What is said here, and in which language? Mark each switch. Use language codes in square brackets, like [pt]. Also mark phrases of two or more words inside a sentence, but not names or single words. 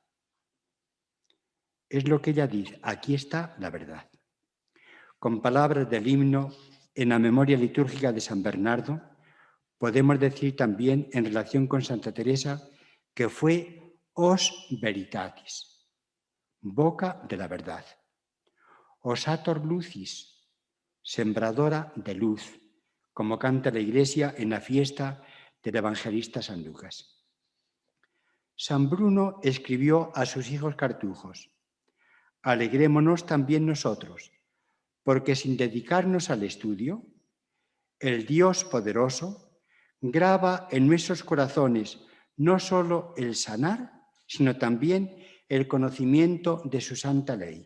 [es] Es lo que ella dice, aquí está la verdad. Con palabras del himno en la memoria litúrgica de San Bernardo, podemos decir también en relación con Santa Teresa que fue [la] os veritatis, [es] boca de la verdad. [la] Osator lucis, [es] sembradora de luz, como canta la Iglesia en la fiesta del evangelista San Lucas. San Bruno escribió a sus hijos cartujos: alegrémonos también nosotros, porque sin dedicarnos al estudio, el Dios poderoso graba en nuestros corazones no solo el sanar, sino también el conocimiento de su santa ley.